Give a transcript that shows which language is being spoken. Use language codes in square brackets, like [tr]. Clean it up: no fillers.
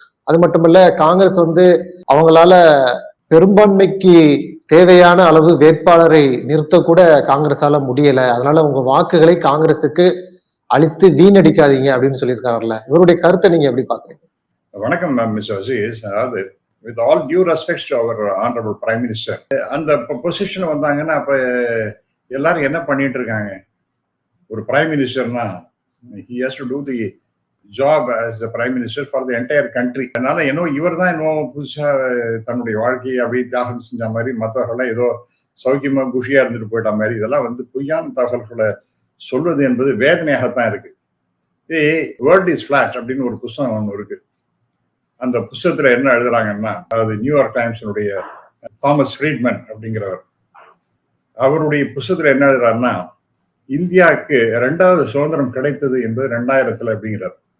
[ta] அது மட்டுமல்ல, காங்கிரஸ் அவங்களால பெரும்பான்மைக்கு தேவையான அளவு வேட்பாளரை நிறுத்த கூட காங்கிரஸால முடியல, அதனால உங்க வாக்குகளை காங்கிரஸுக்கு அளித்து வீணடிக்காதீங்க அப்படின்னு சொல்லியிருக்காருல்ல. இவருடைய கருத்தை நீங்க எப்படி பாக்குறீங்க? வணக்கம் மிஸ்டர் அசீஸ். அதாவது [en] With all due respect to our honourable prime minister. [ta] அந்த பொசிஷன் வந்தாங்கன்னா அப்ப எல்லாரும் என்ன பண்ணிட்டு இருக்காங்க? ஒரு prime மினிஸ்டர்னா [en] he has to do the job as the prime minister for the entire country. [ta] அதனால இவர் தான் புதுசா தன்னுடைய வாழ்க்கையை அப்படியே தியாகம் செஞ்ச மாதிரி, மற்றவர்கள்லாம் ஏதோ சௌக்கியமா குஷியா இருந்துட்டு போயிட்ட மாதிரி, இதெல்லாம் பொய்யான தகவல்களை சொல்வது என்பது வேதனையாகத்தான் இருக்கு. வேர்ல்ட் இஸ் பிளாட் அப்படின்னு ஒரு புத்தகம் ஒன்று இருக்கு. அந்த புத்தகத்துல என்ன எழுதுறாங்கன்னா, அதாவது நியூயார்க் டைம்ஸினுடைய தாமஸ் ஃப்ரீட்மன் அப்படிங்கிறவர், அவருடைய புத்தகத்துல என்ன எழுதுறாருன்னா, இந்தியாவுக்கு 2வது சுதந்திரம் கிடைத்தது என்பது 2000 அப்படிங்கிறார்.